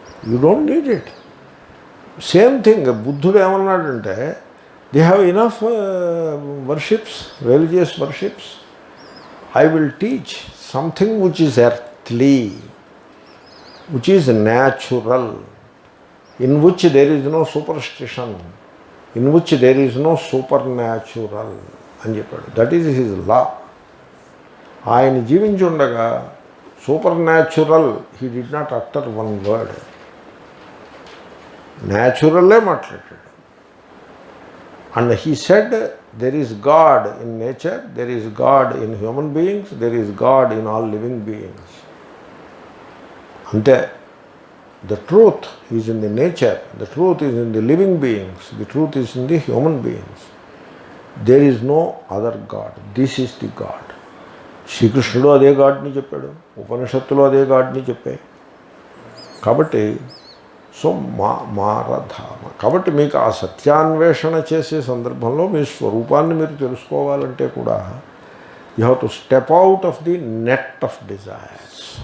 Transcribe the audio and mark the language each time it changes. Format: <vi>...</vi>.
<en>You don't need it. Same thing</en> <te>బుద్ధుడు ఏమన్నాడంటే,</te> <en>They have enough worships, religious worships. I will teach something which is earthly, which is natural, in which there is no superstition, in which there is no supernatural</en> <te>అని చెప్పాడు.</te> <en>That is his law.</en> <te>ఆయన జీవించుండగా</te> <en>Supernatural he did not utter one word.</en> <te>న్యాచురల్లే మాట్లాడాడు.</te> <en>And he said, there is God in nature, there is God in human beings, there is God in all living beings. Ante, the truth is in the nature, the truth is in the living beings, the truth is in the human beings. There is no other God. This is the God.</en> <te>శ్రీకృష్ణుడు అదే గాడ్ని చెప్పాడు, ఉపనిషత్తులు అదే గాడ్ని చెప్పాయి. కాబట్టి so మారధామ. కాబట్టి మీకు ఆ సత్యాన్వేషణ చేసే సందర్భంలో మీ స్వరూపాన్ని మీరు తెలుసుకోవాలంటే కూడా</te> <en>You have to step out of the net of desires.</en>